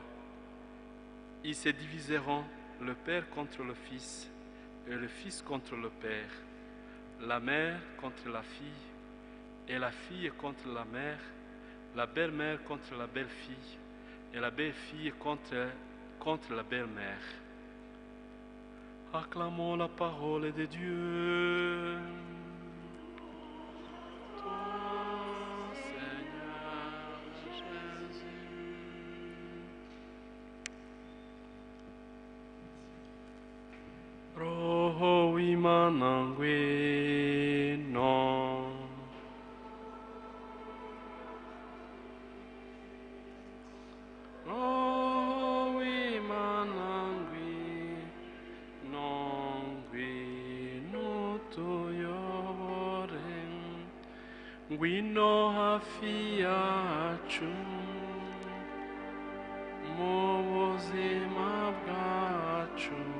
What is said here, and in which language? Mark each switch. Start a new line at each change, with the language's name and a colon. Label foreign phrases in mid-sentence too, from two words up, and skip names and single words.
French: Ils se diviseront, le père contre le fils et le fils contre le père, la mère contre la fille et la fille contre la mère, la belle-mère contre la belle-fille et la belle-fille contre la belle-mère. Acclamons la parole de Dieu. Toi, Seigneur Jésus.
Kinyarwanda: Roho w'Imana ngwino. Roho w'Imana ngwino, ngwino tuyobore, ngwino hafi yacu mu buzima bwacu.